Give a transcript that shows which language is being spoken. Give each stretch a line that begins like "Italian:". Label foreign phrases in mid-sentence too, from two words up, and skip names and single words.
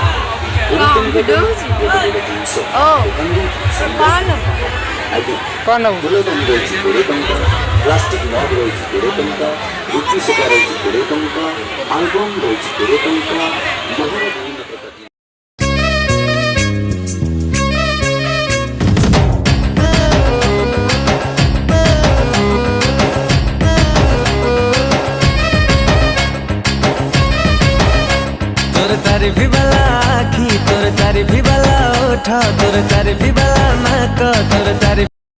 Odia: 20 ଟଙ୍କା ଦେଇ ଗୋଟେ ଗୋଟେ ଜିନିଷ ଦେଖନ୍ତୁ ସଂଗ୍ରହ ଆଜ୍ଞା। ଫୁଲଦାନୀ ରହିଛି 20 ଟଙ୍କା,
English: plastic mug
Odia: ରହିଛି 20 ଟଙ୍କା, ରୁଚି ସେକା ରହିଛି 20 ଟଙ୍କା, ଆଲବମ୍ ରହିଛି 20 ଟଙ୍କା। ଲୁହାର ବିଭିନ୍ନ ପ୍ରକାର
Chhattisgarhi: तोर तारीफी वाला आखी, तोर तारीफी वाला ओठ, तोर तारीफी वाला नाक, तोर तारीफ